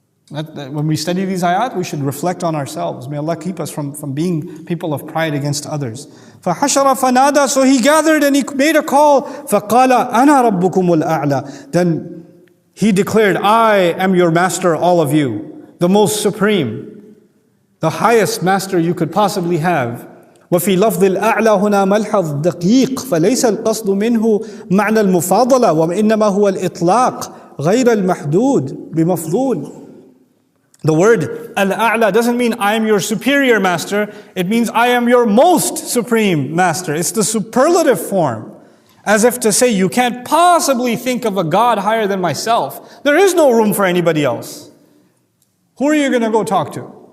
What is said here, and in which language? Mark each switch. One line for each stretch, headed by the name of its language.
English: When we study these ayat, we should reflect on ourselves. May Allah keep us from being people of pride against others.
Arabic: فَحَشَرَ فَنَادَى.
English: So he gathered and he made a call.
Arabic: فَقَالَ أَنَا رَبُّكُمُ الْأَعْلَى.
English: Then he declared, I am your master, all of you, the most supreme, the highest master you could possibly have.
Arabic: وفي لفظ الأعلى هنا ملحظ دقيق فليس القصد منه معنى المفاضلة وإنما هو الإطلاق غير المحدود بمفضول.
English: The word al-a'la doesn't mean I am your superior master. It means I am your most supreme master. It's the superlative form. As if to say, you can't possibly think of a God higher than myself. There is no room for anybody else. Who are you going to go talk to?